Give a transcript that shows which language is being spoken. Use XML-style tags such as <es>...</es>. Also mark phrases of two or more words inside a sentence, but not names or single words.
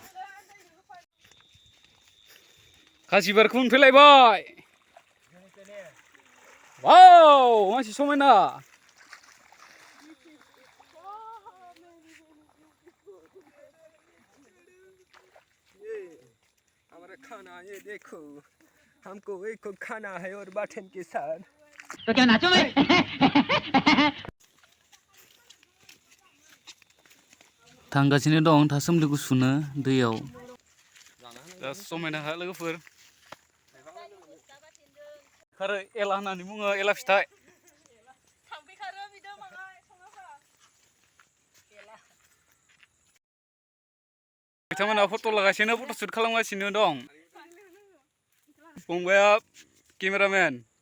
<brx>खासि बिबारखौ मोनफैलायबाय वाव मानसि समायना</brx> <hi>हमारा खाना ये देखो हमको एक खाना है और बाटन के साथ तो क्या नाचो मैं</hi> <brx>थांगासिनो दं थासुमलिखौ सुनो दैयाव समायना हा लोगोफोर ओंखारो एला होननानै बुङो एला फिथाइ बिथांमोना फट' लागासिनो फट' शुट खालामगासिनो दं फंबाया केमेरामेन</brx>